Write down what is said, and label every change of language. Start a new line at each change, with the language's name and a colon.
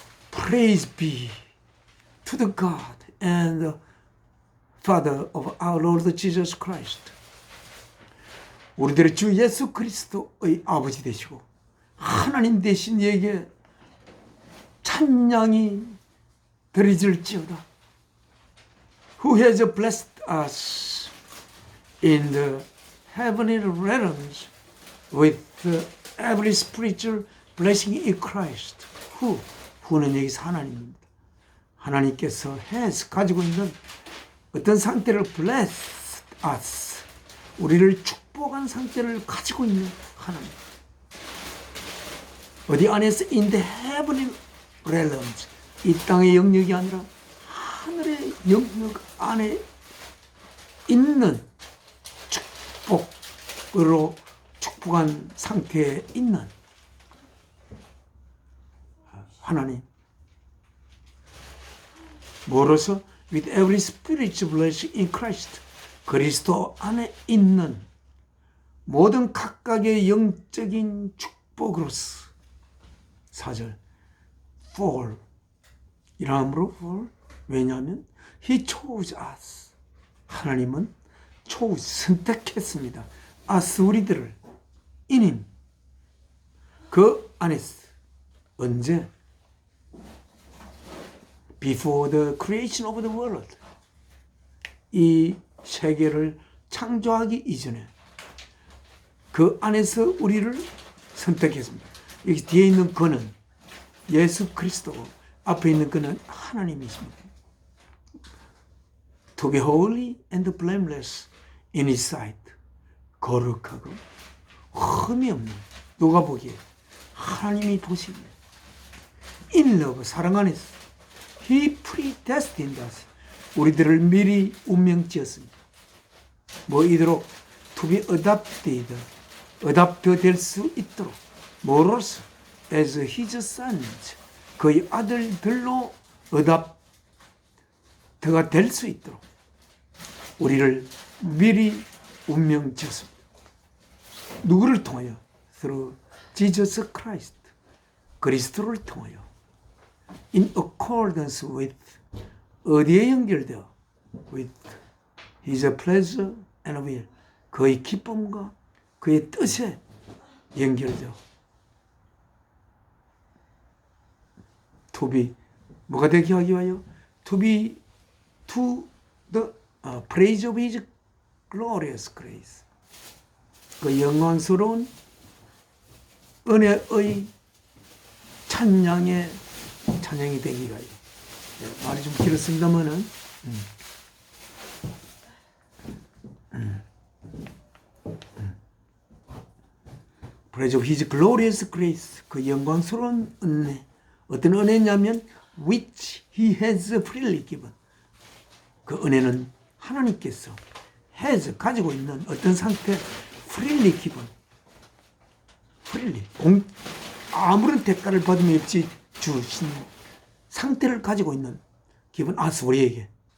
English: Praise be to the God and the Father of our Lord Jesus Christ,
Korean: 우리들의 주 예수 그리스도의 아버지 되시고 하나님 되신 이에게 찬양이 드려질지어다.
English: Who has blessed us in the heavenly realms with every spiritual blessing in Christ.
Korean: who는 여기서 하나님입니다. 하나님께서 has 가지고 있는 어떤 상태를
English: bless us,
Korean: 우리를 축복한 상태를 가지고 있는 하나님. 어디 안에서
English: in the heavenly realms,
Korean: 이 땅의 영역이 아니라 하늘의 영역 안에 있는 축복으로 축복한 상태에 있는 하나님. 뭐로서?
English: With every spiritual blessing in Christ.
Korean: 그리스도 안에 있는 모든 각각의 영적인 축복으로서. 4절 For 이름으로 for. 왜냐하면
English: He chose us.
Korean: 하나님은 선택했습니다.
English: us 우리들을 in Him.
Korean: 그 안에서. 언제?
English: Before the creation of the world.
Korean: 이 세계를 창조하기 이전에 그 안에서 우리를 선택했습니다. 여기 뒤에 있는 그는 예수 그리스도고 앞에 있는 그는 하나님이십니다.
English: To be holy and blameless in His sight.
Korean: 거룩하고 흠이 없는, 누가 보기에 하나님이 보시기에
English: in love,
Korean: 사랑 안에서
English: He predestined us.
Korean: 우리들을 미리 운명지었습니다. 뭐 이도록
English: to be adopted
Korean: 될 수 있도록. 뭐로서?
English: as his sons.
Korean: 그의 아들들로 adopt가 될 수 있도록 우리를 미리 운명지었습니다. 누구를 통하여?
English: through Jesus Christ.
Korean: 그리스도를 통하여.
English: in accordance with,
Korean: 어디에 연결되어?
English: with his pleasure and will.
Korean: 그의 기쁨과 그의 뜻에 연결되어.
English: to be,
Korean: 뭐가 되게 하기 위하여?
English: to be to the praise of his glorious grace.
Korean: 그 영광스러운 은혜의 찬양이 되기 위하여. 말이 좀 길었습니다만은
English: Praise of His glorious grace.
Korean: 그 영광스러운 은혜. 어떤 은혜냐면
English: which He has freely given.
Korean: 그 은혜는 하나님께서 has 가지고 있는 어떤 상태
English: freely given.
Korean: freely 아무런 대가를 받음이 없이 주신 상태를 가지고 있는 기분 us 우리에게.